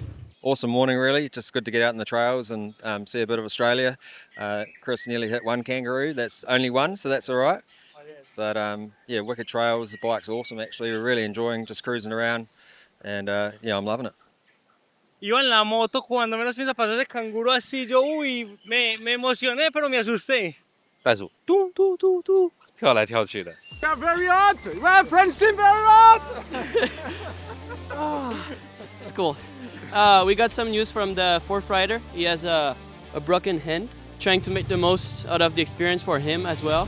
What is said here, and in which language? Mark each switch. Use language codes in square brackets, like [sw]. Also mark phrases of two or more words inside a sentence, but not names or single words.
[en] Awesome morning, really. Just good to get out in the trails and see a bit of Australia. Chris nearly hit one kangaroo. That's only one, so that's all right. But yeah, wicked trails. The bike's awesome, actually. We're really enjoying just cruising around, and yeah, I'm loving it. [es] Iba en la moto, cuando menos piensa pasó ese canguro así, yo, uy, me emocioné, pero me asusté. [zh] 袋鼠嘟嘟嘟嘟跳来跳去的。 [en] Yeah, very hot. Well, French team, very hot. It's cool. We got some news from the fourth rider. He has a broken hand, trying to make the most out of the experience for him as well.